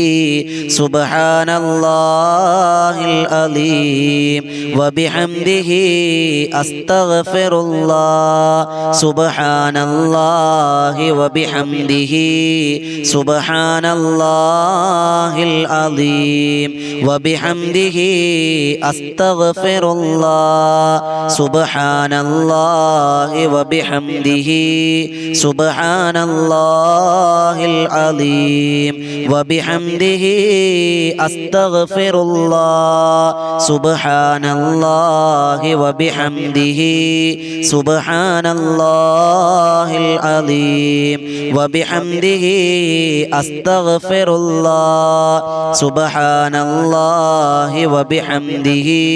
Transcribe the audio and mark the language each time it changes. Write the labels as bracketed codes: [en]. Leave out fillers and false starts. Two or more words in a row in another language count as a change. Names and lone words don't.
[ar] سبحان الله العظيم وبحمده أستغفر الله سبحان الله وبحمده سبحان الله العظيم وبحمده أستغفر الله سبحان سبحان الله وبحمده سبحان الله العليم وبحمده أستغفر الله سبحان الله وبحمده سبحان الله العليم وبحمده أستغفر الله سبحان الله وبحمده